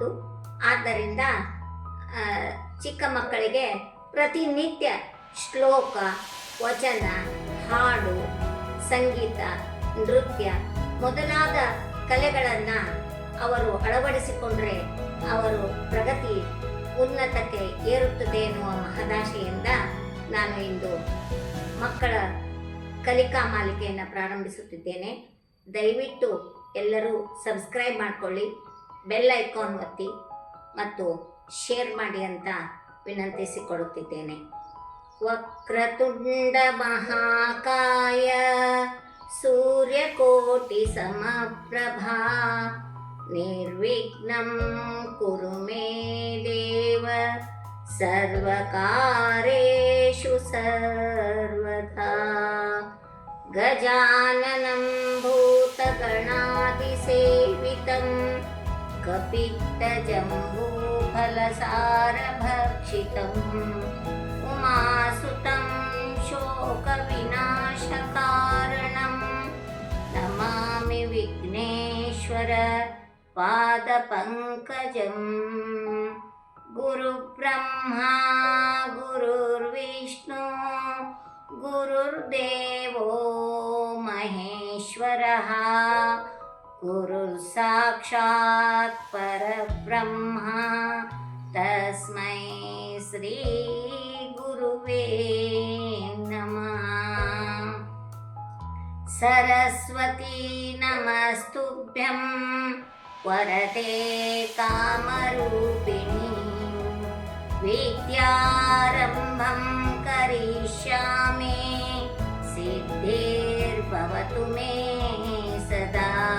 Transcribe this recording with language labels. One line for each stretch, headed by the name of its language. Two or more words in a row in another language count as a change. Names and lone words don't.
Kannada: ಆದ್ದರಿಂದ ಚಿಕ್ಕ ಮಕ್ಕಳಿಗೆ ಪ್ರತಿನಿತ್ಯ ಶ್ಲೋಕ, ವಚನ, ಹಾಡು, ಸಂಗೀತ, ನೃತ್ಯ ಮೊದಲಾದ ಕಲೆಗಳನ್ನು ಅವರು ಅಳವಡಿಸಿಕೊಂಡ್ರೆ ಅವರು ಪ್ರಗತಿ ಉನ್ನತಕ್ಕೆ ಏರುತ್ತದೆ ಎನ್ನುವ ಮಹದಾಶೆಯಿಂದ ನಾನು ಇಂದು ಮಕ್ಕಳ ಕಲಿಕಾ ಮಾಲಿಕೆಯನ್ನು ಪ್ರಾರಂಭಿಸುತ್ತಿದ್ದೇನೆ. ದಯವಿಟ್ಟು ಎಲ್ಲರೂ ಸಬ್ಸ್ಕ್ರೈಬ್ ಮಾಡಿಕೊಳ್ಳಿ, ಬೆಲ್ ಐಕಾನ್ ಒತ್ತಿ ಮತ್ತು ಶೇರ್ ಮಾಡಿ ಅಂತ ವಿನಂತಿಸಿಕೊಳ್ಳುತ್ತಿದ್ದೇನೆ.
Sanskrit: ವಕ್ರತುಂಡ ಮಹಾಕಾಯ ಸೂರ್ಯಕೋಟಿ ಸಮಪ್ರಭಾ ನಿರ್ವಿಘ್ನಂ ಕುರು ಮೇ ದೇವ ಸರ್ವಕಾರ್ಯೇಷು ಸರ್ವದಾ. ಗಜಾನನಂ ಭೂತಗಣಾದಿಸೇವಿತಂ ಕಪಿತ್ತಜಂಬೂಫಲಸಾರಭಕ್ಷಿತಂ ಉಮಾಸುತಂ ಶೋಕವಿನಾಶಕಾರಣಂ ನಮಾಮಿ ವಿಘ್ನೇಶ್ವರ ಪಾದಪಂಕಜಂ. ಗುರುಬ್ರಹ್ಮಾ ಗುರುರ್ವಿಷ್ಣು ಗುರುರ್ದೇವೋ ಮಹೇಶ್ವರಃ ಗುರುರ್ ಸಾಕ್ಷಾತ್ ಪರಬ್ರಹ್ಮ ತಸ್ಮೈ ಶ್ರೀ ಗುರುವೇ ನಮಃ. ಸರಸ್ವತೀ ನಮಸ್ತುಭ್ಯಂ ವರದೆ ಕಾಮರೂಪಿಣಿ ವಿದ್ಯಾರಂಭಂ ಕರಿಷ್ಯಾಮಿ ಸಿದ್ಧಿರ್ಭವತು ಮೇ ಸದಾ.